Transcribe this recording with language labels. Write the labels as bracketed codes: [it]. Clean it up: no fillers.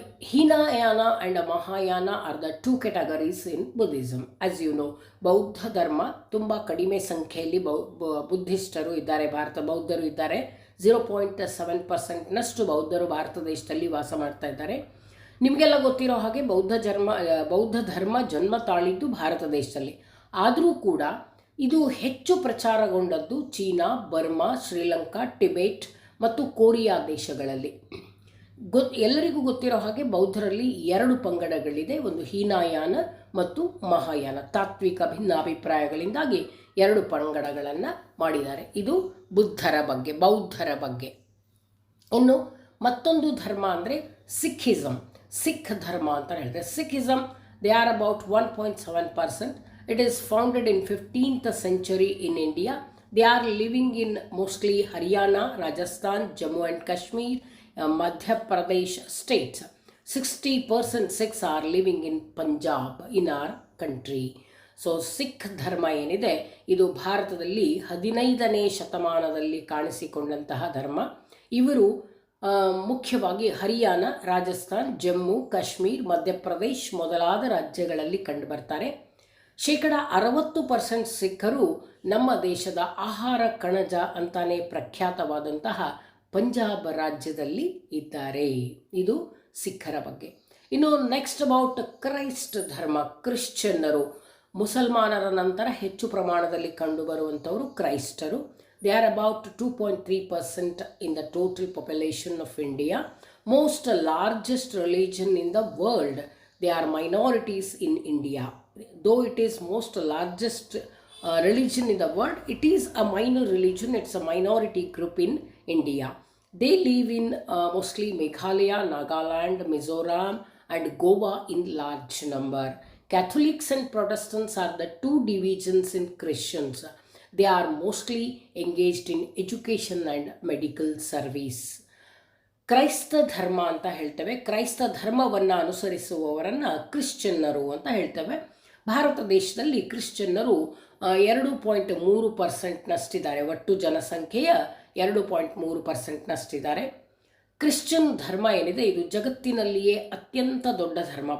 [en] Hinayana and Mahayana are the two categories in Buddhism. As you know, [kn] ಬೌದ್ಧ ಧರ್ಮ ತುಂಬ ಕಡಿಮೆ ಸಂಖ್ಯೆಯಲ್ಲಿ ಬುದ್ಧಿಸ್ಟರು ಇದ್ದಾರೆ, ಬೌದ್ಧರು ಇದ್ದಾರೆ. 0.7%ನಷ್ಟು ಬೌದ್ಧರು ಭಾರತ ದೇಶದಲ್ಲಿ ವಾಸ ಮಾಡ್ತಾ ಇದ್ದಾರೆ. ನಿಮಗೆಲ್ಲ ಗೊತ್ತಿರೋ ಹಾಗೆ ಬೌದ್ಧ ಧರ್ಮ ಜನ್ಮ ತಾಳಿದ್ದು ಭಾರತ ದೇಶದಲ್ಲಿ. ಆದರೂ ಕೂಡ ಇದು ಹೆಚ್ಚು ಪ್ರಚಾರಗೊಂಡದ್ದು ಚೀನಾ, ಬರ್ಮಾ, ಶ್ರೀಲಂಕಾ, ಟಿಬೆಟ್ ಮತ್ತು ಕೊರಿಯಾ ದೇಶಗಳಲ್ಲಿ. ಎಲ್ಲರಿಗೂ ಗೊತ್ತಿರೋ ಹಾಗೆ ಬೌದ್ಧರಲ್ಲಿ 2 ಪಂಗಡಗಳಿದೆ, ಒಂದು ಹೀನಾಯಾನ ಮತ್ತು ಮಹಾಯಾನ. ತಾತ್ವಿಕ ಭಿನ್ನಾಭಿಪ್ರಾಯಗಳಿಂದಾಗಿ 2 ಪಂಗಡಗಳನ್ನು ಮಾಡಿದ್ದಾರೆ. ಇದು ಬೌದ್ಧರ ಬಗ್ಗೆ. ಇನ್ನು ಮತ್ತೊಂದು ಧರ್ಮ ಅಂದರೆ ಸಿಖ್ ಧರ್ಮ ಅಂತ ಹೇಳ್ತಾರೆ. [en] Sikhism, they are about 1.7%. It is founded in 15th century in India. They are living in mostly Haryana, Rajasthan, Jammu and Kashmir, Madhya Pradesh States. 60% Sikhs are living in Punjab in our country. [kn] So Sikh ಧರ್ಮ ಏನಿದೆ ಇದು ಭಾರತದಲ್ಲಿ 15ನೇ ಶತಮಾನದಲ್ಲಿ ಕಾಣಿಸಿಕೊಂಡಂತಹ ಧರ್ಮ. ಇವರು ಮುಖ್ಯವಾಗಿ ಹರಿಯಾಣ, ರಾಜಸ್ಥಾನ್, ಜಮ್ಮು, ಕಾಶ್ಮೀರ್, ಮಧ್ಯಪ್ರದೇಶ್ ಮೊದಲಾದ ರಾಜ್ಯಗಳಲ್ಲಿ ಕಂಡುಬರ್ತಾರೆ. 60% ಸಿಖ್ಖರು ನಮ್ಮ ದೇಶದ ಆಹಾರ ಕಣಜ ಅಂತಾನೆ ಪ್ರಖ್ಯಾತವಾದಂತಹ ಪಂಜಾಬ್ ರಾಜ್ಯದಲ್ಲಿ ಇದ್ದಾರೆ. ಇದು ಸಿಖ್ಖರ ಬಗ್ಗೆ. ಇನ್ನು [en] next about [kn] ಕ್ರೈಸ್ಟ್ ಧರ್ಮ, ಕ್ರಿಶ್ಚಿಯನ್ನರು. ಮುಸಲ್ಮಾನರ ನಂತರ ಹೆಚ್ಚು ಪ್ರಮಾಣದಲ್ಲಿ ಕಂಡುಬರುವಂಥವರು ಕ್ರೈಸ್ತರು. [en] They are about 2.3% in the total population of India. Most largest religion in the world. They are minorities in India. Though it is most largest religion in the world, it is a minor religion. It's a minority group in India. They live in mostly Meghalaya, Nagaland, Mizoram and Goa in large number. Catholics and Protestants are the 2 divisions in Christians. They are mostly engaged in education and medical service. [kn] ಕ್ರೈಸ್ತ ಧರ್ಮ ಅಂತ ಹೇಳ್ತೇವೆ. ಕ್ರೈಸ್ತ ಧರ್ಮವನ್ನು ಅನುಸರಿಸುವವರನ್ನು ಕ್ರಿಶ್ಚಿಯನ್ನರು ಅಂತ ಹೇಳ್ತೇವೆ. ಭಾರತ ದೇಶದಲ್ಲಿ ಕ್ರಿಶ್ಚಿಯನ್ನರು 2.3%ನಷ್ಟಿದ್ದಾರೆ. ಒಟ್ಟು ಜನಸಂಖ್ಯೆಯ 2.3%ನಷ್ಟಿದ್ದಾರೆ. ಕ್ರಿಶ್ಚಿಯನ್ ಧರ್ಮ ಏನಿದೆ ಇದು ಜಗತ್ತಿನಲ್ಲಿಯೇ ಅತ್ಯಂತ ದೊಡ್ಡ ಧರ್ಮ.